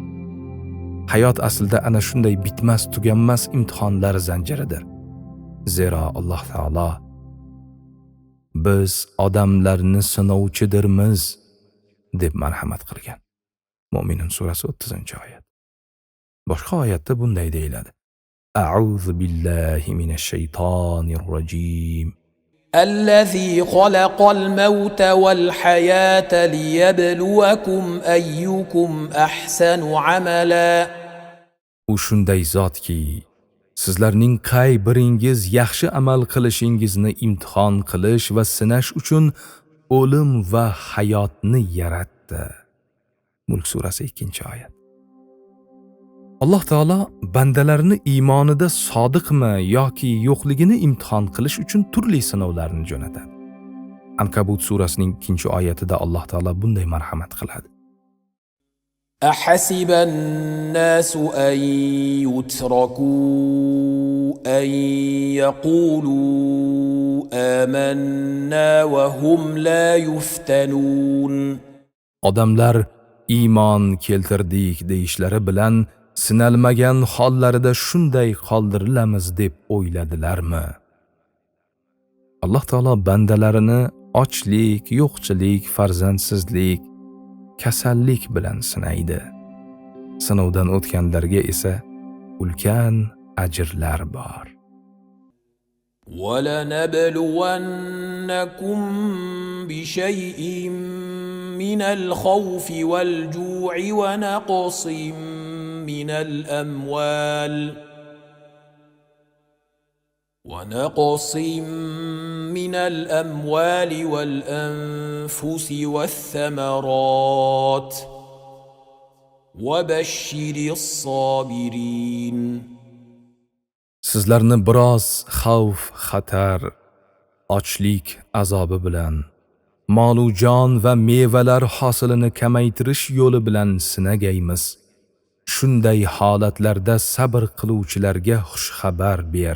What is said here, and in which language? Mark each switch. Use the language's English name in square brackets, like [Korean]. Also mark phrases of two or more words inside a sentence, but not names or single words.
[Uzbek] Hayot aslida ana shunday bitmas, tuganmas imtihonlar zanjiridir. Zero Alloh taolo biz odamlarni sinovchidirmiz deb marhamat qilgan. Mo'minun surasi 30-oyat. Boshqa oyatda bunday deyiladi: [Arabic] أعوذ بالله من الشيطان الرجيم. الذي خلق الموت والحياة ليبلوكم أيكم أحسن عملا. [Uzbek] U shunday zotki, sizlarning qay biringiz yaxshi amal qilishingizni imtihon qilish va sinash uchun o'lim va hayotni yaratdi. Mulk surasi 2-oyat. Alloh taolo bandalarini iymonida sodiqmi yoki yo'qligini imtihon qilish uchun turli sinovlarni jo'natadi. Ankabut surasining 2-oyatida Alloh taolo bunday marhamat qiladi: [Arabic] أحسب الناس أن يتركوا أن يقولوا آمنا وهم لا يفتنون. [Uzbek] Odamlar iymon keltirdik deyishlari bilan sinalmagan hollarida shunday qoldirilamiz deb o'yladilarmi? Alloh taolo bandalarini ochlik, yo'qchilik, farzandsizlik, kasallik bilan sinaydi. Sinovdan o'tganlarga esa ulkan ajrlar bor. [Arabic] وَلَنَبْلُوَنَّكُمْ بِشَيْءٍ مِّنَ الْخَوْفِ وَالْجُوعِ وَنَقْصٍ مِّنَ الْأَمْوَالِ وَالْأَنفُسِ وَالثَّمَرَاتِ وَبَشِّرِ الصَّابِرِينَ. [Uzbek] Sizlarni biroz xavf, xatar, ochlik azobi bilan, mol u jon va mevalar hosilini kamaytirish yo'li bilan sinagaymiz. Shunday holatlarda sabr qiluvchilarga xushxabar ber.